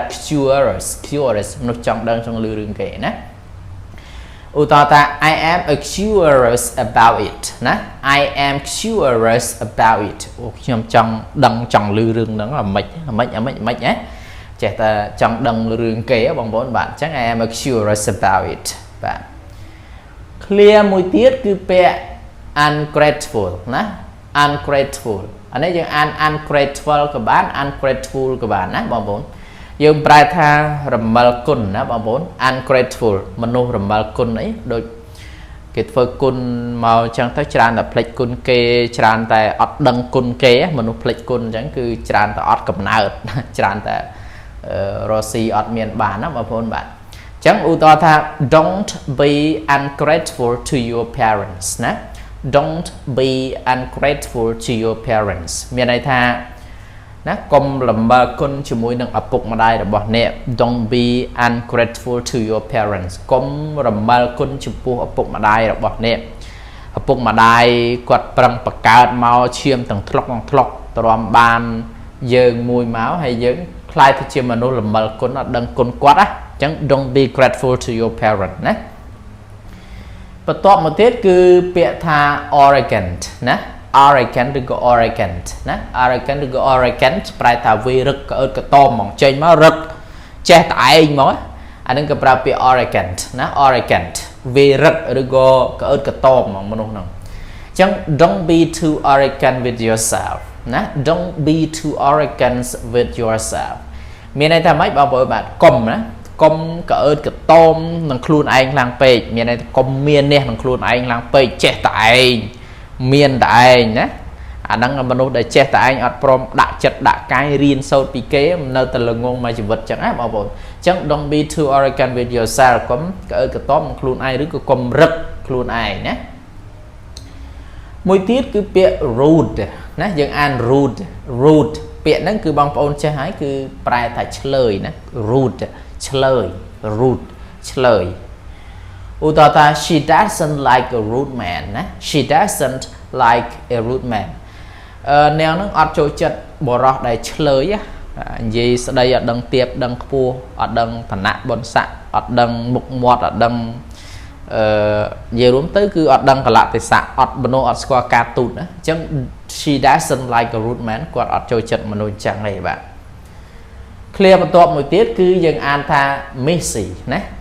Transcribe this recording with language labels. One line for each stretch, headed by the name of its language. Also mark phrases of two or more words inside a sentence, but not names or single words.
Khmer: curious មនុស្សចង់ដឹងចង់ឮរឿងគេណាឧទាហរណ៍ថា
English: I am curious about it
Khmer: ណា
English: I am curious about it
Khmer: ខ្ញុំចង់ដឹងចង់ឮរឿងហ្នឹងអា ម៉េចណាចេះតែចង់ដឹងរឿងគេបងប្អូនបាទអញ្ចឹង
English: I am curious about it
Khmer: បាទ clear មួយទៀតគឺពាក្យ ungrateful ណា ungrateful អានេះយើងអាន ungrateful ក៏បាន ungrateful ក៏បានណាបងប្អូនយើងប្រែថារមិលគុណណាបងប្អូន ungrateful មនុស្សរមិលគុណអីដូចគេធ្វើគុណមកអញ្ចឹងទៅច្រើនតែផ្លេចគុណគេច្រើនតែអត់ដឹងគុណគេមនុស្សផ្លេចគុណអញ្ចឹងគឺច្រើនតែអត់កំណើតច្រើនតែរស់ស៊ីអត់មានបានណាបងប្អូនបាទអញ្ចឹងឧទាហរណ៍ថា
English: don't be ungrateful to your parents
Khmer: ណា
English: don't be ungrateful to your parents
Khmer: មានន័យថាណាកុំល្មើគុណជាមួយនឹងឪពុកម្ដាយរបស់អ្នក
English: don't be ungrateful to your parents
Khmer: កុំរមើលគុណចំពោះឪពុកម្ដាយរបស់អ្នកឪពុកម្ដាយគាត់ប្រឹងបង្កើតមកឈាមទាំងថ្លុកទ្រាំបានយើងមួយមកហើយយើងខ្លាយទៅជាមនុស្សល្មើគុណអត់ដឹងគុណគាត់ណាអញ្ចឹង
English: don't be grateful to your parent
Khmer: ណាបន្ទាប់មកទៀតគឺពាក្យថា arrogant ណា arrogant ឬក៏ arrogant ណា arrogant ឬក៏ arrogant ប្រែថាវារឹកក្អើតក្តមហ្មងចេញមករឹកចេះតែឯងហ្មងអានឹងក៏ប្រើពាក្យ arrogant ណា arrogant វារឹកឬក៏ក្អើតក្តមហ្មងមនុស្សហ្នឹងអញ្ចឹង
English: don't be too arrogant with yourself
Khmer: ណា
English: don't be too arrogant with yourself
Khmer: មានន័យថាម៉េចបងប្អូនបាទកុំណា កុំក្អើតក្តមនឹងខ្លួនឯងខ្លាំងពេកមានន័យថាកុំមាននេះនឹងខ្លួនឯងខ្លាំងពេកចេះតែឯងមានតែឯងណាអាហ្នឹងមនុស្សដែលចេះតែឯងអត់ព្រមដាក់ចិត្តដាក់កាយរៀនសូត្រពីគេនៅតែ ល្ងងមកជីវិតចឹងណាបងប្អូនអញ្ចឹង
English: don't be too arrogant with yourself
Khmer: កុំក្អើតក្តមនឹងខ្លួនឯងឬក៏កុំរឹកខ្លួនឯងណាមួយទៀតគឺពាក្យ rude ណាយើង អាន rude ពាក្យហ្នឹងគឺបងប្អូនចេះហើយគឺប្រែថាឆ្លើយណា rude ឆ្លើយ rude ឆ្លើយឧទាហរណ៍ថា
English: she doesn't like a rude
Khmer: man ណា
English: she doesn't like a rude man
Khmer: នាងនឹងអត់ចូលចិត្តបរិសដែលឆ្លើយនិយាយស្ដីអត់ដឹងទៀបដឹងខ្ពស់អត់ដឹងឋានៈបុណ្យស័ក្តិអត់ដឹងមុខមាត់អត់ដឹងនិយាយរួមទៅគឺអត់ដឹងកលៈទេសៈអត់មនុស្សអត់ស្គាល់ការទូតណាអញ្ចឹង
English: she doesn't like a rude man
Khmer: គាត់អត់ចូលចិត្តមនុស្សចឹងទេបាទ clear បន្ទាប់មួយទៀតគឺយើងអានថា messy ណា